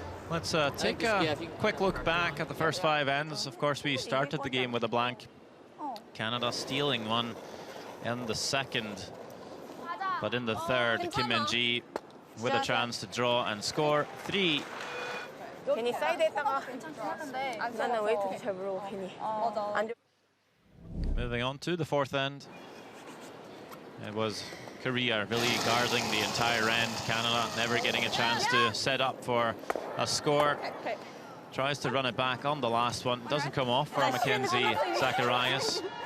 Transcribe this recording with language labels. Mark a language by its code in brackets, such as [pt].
[en] Let's take just- a yeah, if you- quick look back at the first 5 ends. Of course, we started the game with a blank. Oh. Canada stealing one in the second. But in the third, Kim Min-ji with a chance to draw and score 3. [ko] 괜히 사이드에다가 나는 웨이트도 잘 모르고 괜히 안 좋. [en] Moving on to the fourth end. It was Korea really guarding the entire end. Canada never getting a chance to set up for a score. Tries to run it back on the last one. Doesn't come off for Mackenzie Zacharias.